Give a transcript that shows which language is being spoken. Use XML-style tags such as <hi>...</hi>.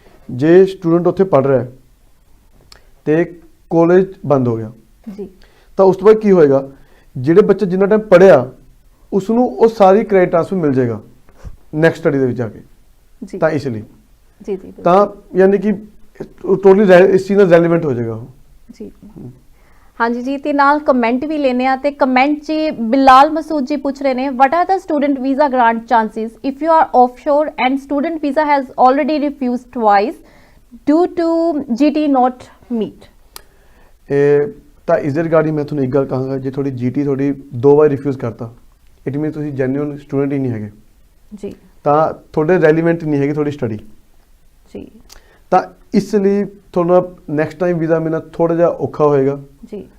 <pa>ਜੇ ਸਟੂਡੈਂਟ ਉੱਥੇ ਪੜ੍ਹ ਰਿਹਾ ਤੇ ਕਾਲਜ ਬੰਦ ਹੋ ਗਿਆ, ਜੀ, ਤਾਂ ਉਸ ਤੋਂ ਬਾਅਦ ਕੀ ਹੋਏਗਾ, ਜਿਹੜੇ ਬੱਚੇ ਜਿੰਨਾ ਟਾਈਮ ਪੜ੍ਹਿਆ ਉਸ ਨੂੰ ਉਹ ਸਾਰੀ ਕ੍ਰੈਡਿਟ ਟ੍ਰਾਂਸਫਰ ਮਿਲ ਜਾਏਗਾ ਨੈਕਸਟ ਸਟੱਡੀ ਦੇ ਵਿੱਚ ਜਾ ਕੇ। ਤਾਂ ਇਸ ਲਈ ਜੀ ਜੀ ਤਾਂ ਯਾਨੀ ਕਿ ਟੋਟਲੀ ਇਸ ਚੀਜ਼ ਨਾਲ ਰੈਲੇਵੈਂਟ ਹੋ ਜਾਏਗਾ ਉਹ। ਜੀ ਹਾਂਜੀ ਜੀ। ਤੇ ਨਾਲ ਕਮੈਂਟ ਵੀ ਲੈਣੇ ਆ, ਤੇ ਕਮੈਂਟ 'ਚ ਬਿਲਾਲ ਮਸੂਦ ਜੀ ਪੁੱਛ ਰਹੇ ਨੇ,</pa> <en>what are the student visa grant chances if you are offshore and student visa has already refused twice due to GT not meet?</en> <pa>ਤਾਂ ਇਸ ਦੇ ਰਿਗਾਰਡਿੰਗ ਮੈਂ ਤੁਹਾਨੂੰ ਇੱਕ ਗੱਲ ਕਹਾਂਗਾ, ਜੇ ਤੁਹਾਡੀ GT ਤੁਹਾਡੀ 2 ਵਾਰ ਰਿਫਿਊਜ਼ ਕਰਤਾ, ਇਟ ਮੀਨ ਤੁਸੀਂ ਜੈਨੂਇਨ ਸਟੂਡੈਂਟ ਹੀ ਨਹੀਂ ਹੈਗੇ ਜੀ, ਤਾਂ ਤੁਹਾਡੇ ਰੈਲੀਵੈਂਟ ਨਹੀਂ ਹੈਗੀ ਤੁਹਾਡੀ ਸਟੱਡੀ ਜੀ। ਤਾਂ ਇਸ ਲਈ ਤੁਹਾਨੂੰ ਨੈਕਸਟ ਟਾਈਮ ਵੀਜ਼ਾ ਮਿਲਣਾ ਥੋੜਾ ਜਿਹਾ ਔਖਾ ਹੋਏਗਾ ਜੀ।</pa>